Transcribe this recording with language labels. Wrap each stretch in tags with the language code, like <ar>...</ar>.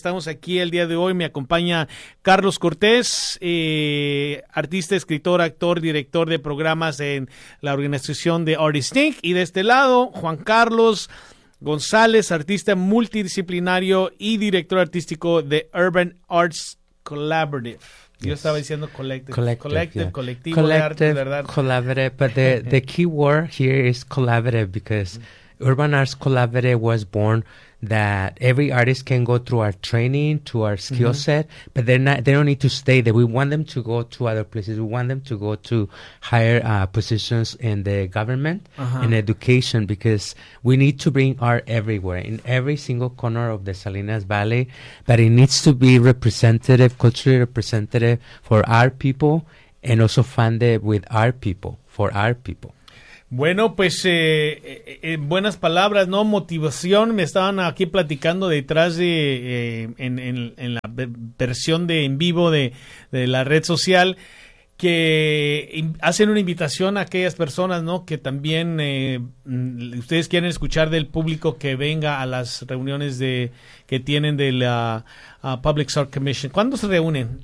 <es>Estamos aquí el día de hoy, me acompaña Carlos Cortés, artista, escritor, actor, director de programas en la organización de Artist Inc. Y de este lado, Juan Carlos González, artista multidisciplinario y director artístico de Urban Arts Collaborative. Yo estaba diciendo collective, colectivo de arte, ¿verdad?</es> <en>But the key word here is collaborative because Urban Arts Collaborative was born that every artist can go through our training, to our skill set, but they don't need to stay there. We want them to go to other places. We want them to go to higher positions in the government, in education, because we need to bring art everywhere, in every single corner of the Salinas Valley, but it needs to be representative, culturally representative for our people, and also funded with our people, for our people.</en> <es>Bueno, pues buenas palabras, ¿no? Motivación. Me estaban aquí platicando detrás de en la versión de en vivo de la red social que hacen una invitación a aquellas personas, ¿no? Que también ustedes quieren escuchar del público que venga a las reuniones de que tienen de la Public Art Commission. ¿Cuándo se reúnen?</es>